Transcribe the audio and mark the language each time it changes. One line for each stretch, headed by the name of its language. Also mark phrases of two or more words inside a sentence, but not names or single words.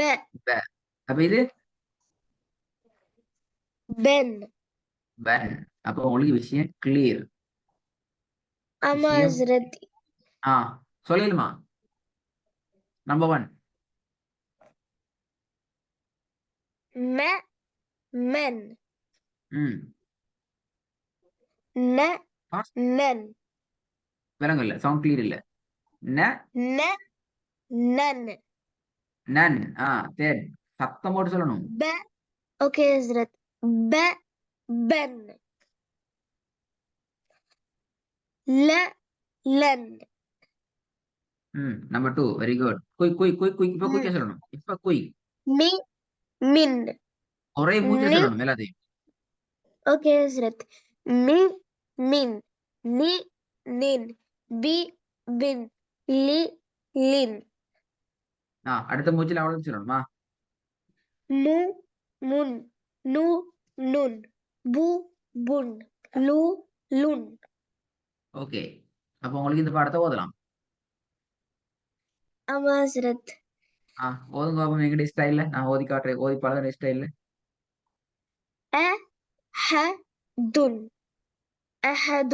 Tamil: ப. அப்ப இது பென். பன். அப்ப உங்களுக்கு விஷயம் கிளியர். ஆமா விஷயம் ஹஸ்ரத். சொல்லிடுமா? நம்பர் 1. me men ம் ne
English: Fast. nen
Tamil: விளங்கல
English: sound clear
Tamil: இல்ல ந ne nen நன் சரி சத்தம் போட்டு சொல்லணும் be okay Hazrat be ben le len நம்பர் 2
English: very good quick quick quick quick
Tamil: இப்ப mm. குயிக்கா சொல்லணும் இப்ப குயிக் mi min ஒரே மூச்சு ni சொல்லணும் எல்லாத்தையும் okay Hazrat mi min ni nin bi bin li lin அடுத்த மூச்சுல அவ்வளவு சொல்லணுமா mu mun nu nun bu bun lu lun ஓகே அப்ப உங்களுக்கு இந்த பாடத்தை ஓதலாம் ஆமா ஹஸ்ரத் ஓதுங்க பாப்போம் எங்களுடைய ஸ்டைல்ல நான் ஓதி காட்டுறேன் ஓதி பழகிற ஸ்டைல்ல
Arabic: أحد أحد